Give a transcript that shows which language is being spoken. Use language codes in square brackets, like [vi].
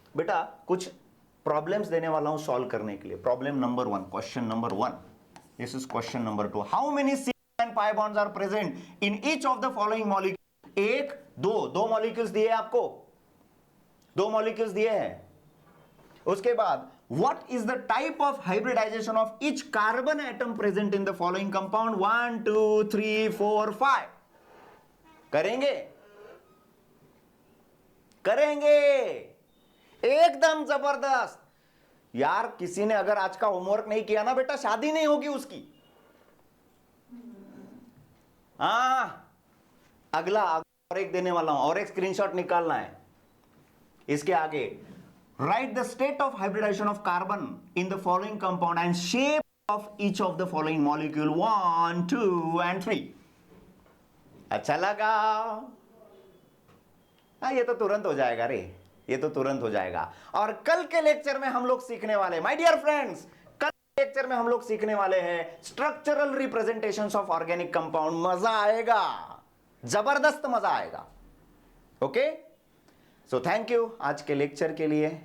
[hi] बेटा कुछ प्रॉब्लम्स देने वाला हूं सॉल्व करने के लिए। [en] Problem number 1, question number 1, this is question number 2। How many sigma and pi bonds are present in each of the following molecule? [hi] एक, दो मॉलिक्यूल्स दिए आपको, 2 मॉलिक्यूल्स दिए हैं। उसके बाद [en] what is the type of hybridization of each carbon atom present in the following compound? [hi] 1 2 3 4 5। करेंगे एकदम जबरदस्त यार। किसी ने अगर आज का होमवर्क नहीं किया ना बेटा, शादी नहीं होगी उसकी। अगला और एक देने वाला हूं, और एक स्क्रीनशॉट निकालना है इसके आगे। [en] Write the state of hybridization of carbon in the following compound and shape of each of the following molecule 1 2 and 3। [hi] अच्छा लगा? ये तो तुरंत हो जाएगा रे, ये तो तुरंत हो जाएगा। और कल के लेक्चर में हम लोग सीखने वाले, [en] my dear friends, [hi] कल के लेक्चर में हम लोग सीखने वाले हैं [en] Structural representations of organic compound. [hi] मजा आएगा, जबरदस्त मजा आएगा। [en] okay, so thank you [hi] आज के लेक्चर के लिए।